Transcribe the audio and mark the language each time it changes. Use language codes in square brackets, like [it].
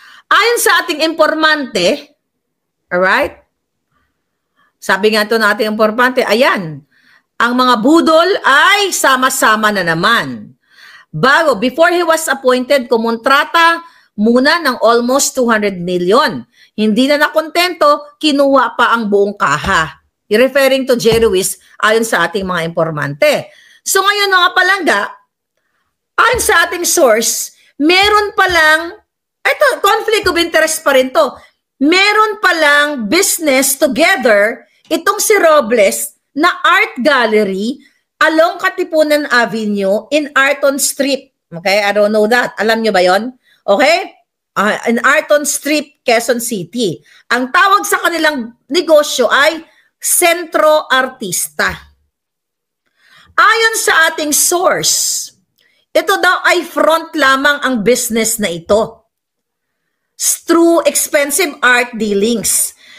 [tl] Ayon sa ating informante, alright? Sabi nga ito ng ating informante, ayan, ang mga budol ay sama-sama na naman. [en] Before he was appointed, [tl] kumontrata muna ng almost 200 million. Hindi na nakontento, kinuha pa ang buong kaha. [en] Referring to [tl] J. Ruiz, ayon sa ating mga informante. So ngayon mga palangga, ayon sa ating source, meron palang, ito, [en] conflict of interest [tl] pa rin to, meron palang [en] business together, [tl] itong si Robles, na [en] art gallery along [tl] Katipunan Avenue in Arton Street. [en] Okay, I don't know that. [tl] Alam nyo ba yon? [en] Okay? In Arton Street, Quezon City. [tl] Ang tawag sa kanilang negosyo ay Sentro Artista. Ayon sa ating source, ito daw ay front lamang ang business na ito [en] through expensive art dealings.